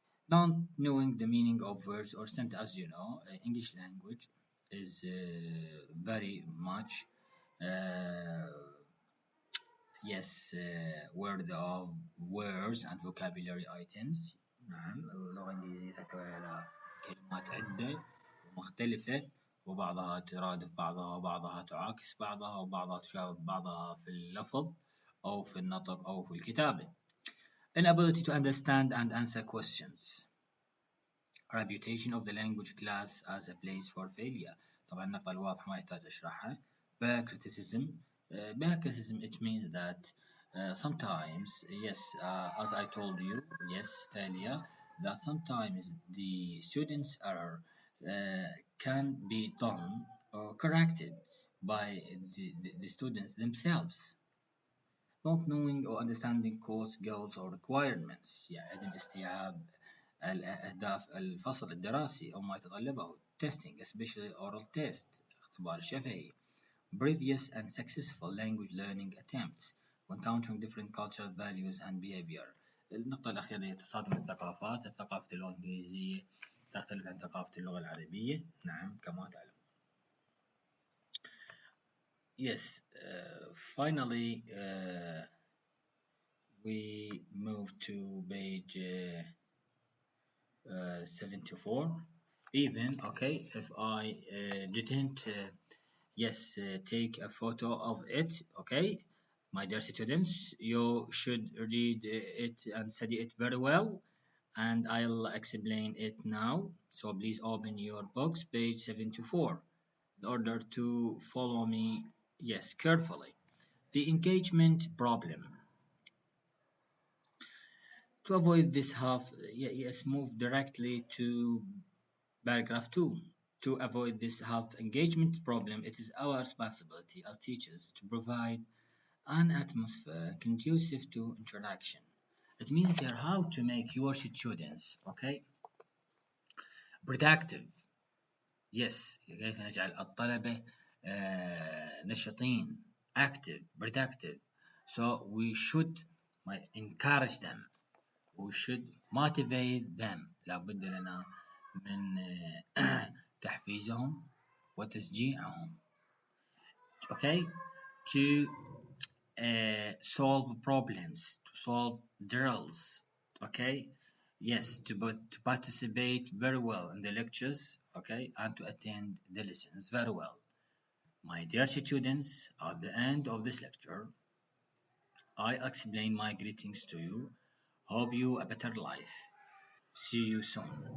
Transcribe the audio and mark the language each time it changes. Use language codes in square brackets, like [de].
[en] Not knowing the meaning of words or sentence, as you know, English language is very much, uh, yes, word of words and vocabulary items. [ar] نعم اللغة الإنجليزية تحتوي على كلمات عدة ومختلفة، وبعضها ترادف بعضها وبعضها تعاكس بعضها وبعضها تشابه بعضها في اللفظ أو في النطق أو في الكتابة. [en] Inability to understand and answer questions. Reputation of the language class as a place for failure. [ar] طبعا النقطة الواضحة ما يحتاج أشرحها. [en] Bare criticism. Bare criticism, it means that sometimes, yes, as I told you, yes, earlier, that sometimes the students' error can be done or corrected by the students themselves. Not knowing or understanding course goals or requirements، [ar] يعني عدم استيعاب الأهداف الفصل الدراسي أو ما يتطلبه. [en] testing especially oral test، [ar] اختبار شفهي. [en] previous and successful language learning attempts when encountering different cultural values and behavior. [ar] النقطة الأخيرة هي تصادم الثقافات. ثقافة اللغة الإنجليزية تختلف عن ثقافة اللغة العربية، نعم كما تعلم. [en] Yes, finally, we move to page 74. Even, okay, if I didn't, yes, take a photo of it, okay, my dear students, you should read it and study it very well, and I'll explain it now. So please open your books, page 74, in order to follow me, yes, carefully. The engagement problem. To avoid this half, yes, move directly to paragraph 2. To avoid this half engagement problem, it is our responsibility as teachers to provide an atmosphere conducive to interaction. It means here how to make your students, okay, productive. Yes, [ar] كيف نجعل الطلبة نشطين, [en] active, productive. So we should encourage them. We should motivate them. [ar] لابد لنا من تحفيزهم وتشجيعهم. [en] Okay, to solve problems, to solve drills. Okay, yes, to participate very well in the lectures. Okay, and to attend the lessons very well. My dear students, at the end of this lecture, I explain my greetings to you. Hope you a better life. See you soon.